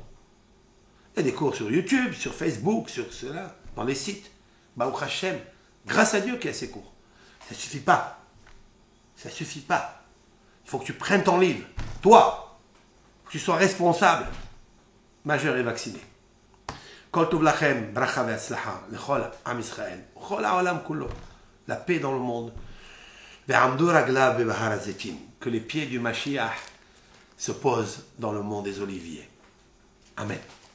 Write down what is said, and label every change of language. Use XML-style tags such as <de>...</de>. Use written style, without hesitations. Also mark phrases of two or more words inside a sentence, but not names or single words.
<fr>Il y a des cours sur YouTube, sur Facebook, sur cela, dans les sites.</fr> <he>ברוך השם,</he> <fr>grâce à Dieu qu'il y a ces cours. Ça ne suffit pas. Ça ne suffit pas. Il faut que tu prennes ton livre. Toi, que tu sois responsable, majeur et vacciné.</fr> <he>כל טוב לכם ברכה והצלחה לכל עם ישראל כל העולם כולו.</he> <fr>La paix dans le monde. Que les pieds du Mashiach se posent dans le mont des Oliviers. Amen.</fr>